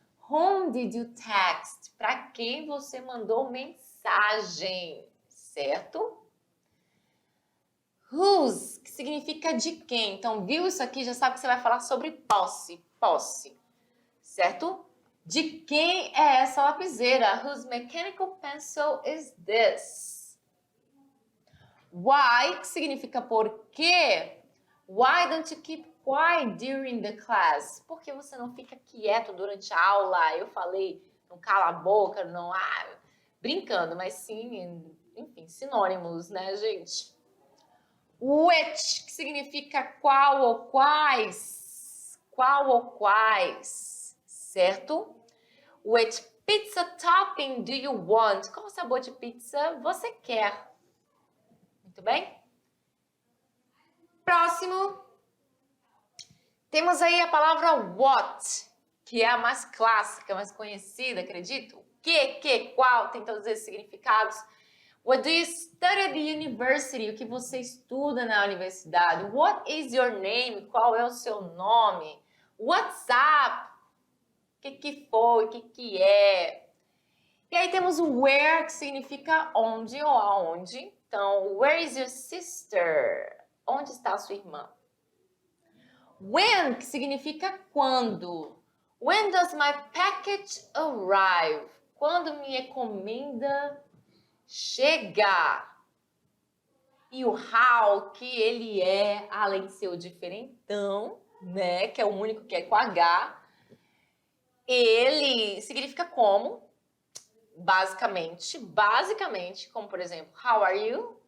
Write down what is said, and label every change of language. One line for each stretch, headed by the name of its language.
English: Whom did you text?
Portuguese: Para quem você mandou mensagem, certo? Whose, que significa de quem. Então, viu isso aqui? Já sabe que você vai falar sobre posse, certo? De quem é essa lapiseira?
English: Whose mechanical pencil is this?
Portuguese: Why, que significa por quê?
English: Why don't you keep quiet during the class?
Portuguese: Por que você não fica quieto durante a aula? Eu falei, não cala a boca, não... brincando, mas sim, enfim, sinônimos, né, gente? Which, que significa qual ou quais. Qual ou quais, certo?
English: Which pizza topping do you want?
Portuguese: Qual sabor de pizza você quer? Muito bem? Próximo, temos aí a palavra what, que é a mais clássica, mais conhecida, acredito. Que, qual, tem todos esses significados.
English: What do you study at the university?
Portuguese: O que você estuda na universidade?
English: What is your name?
Portuguese: Qual é o seu nome?
English: What's up?
Portuguese: O que foi? O que é? E aí temos o where, que significa onde ou aonde. Então,
English: where is your sister?
Portuguese: Onde está a sua irmã?
English: When,
Portuguese: que significa quando.
English: When does my package arrive?
Portuguese: Quando minha encomenda chega. E o how, que ele é, além de ser o diferentão, né, que é o único que é com H, ele significa como, basicamente, como por exemplo,
English: how are you?